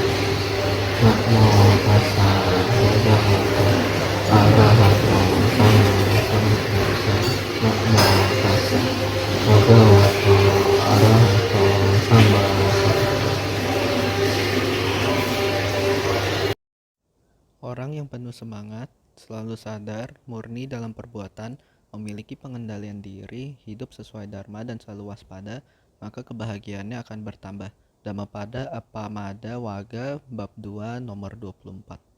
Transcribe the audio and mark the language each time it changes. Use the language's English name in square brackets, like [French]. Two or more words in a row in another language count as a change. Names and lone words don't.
[Pali] Namo tassa bhagavato arahato sama sambuddhassa. Namo tassa bhagavato arahato sama sambuddhassa. [Indonesian] Orang yang penuh semangat, selalu sadar, murni dalam perbuatan, memiliki pengendalian diri, hidup sesuai dharma dan selalu waspada, maka kebahagiaannya akan bertambah. Dhammapada Appamada Wagga bab 2 nomor 24.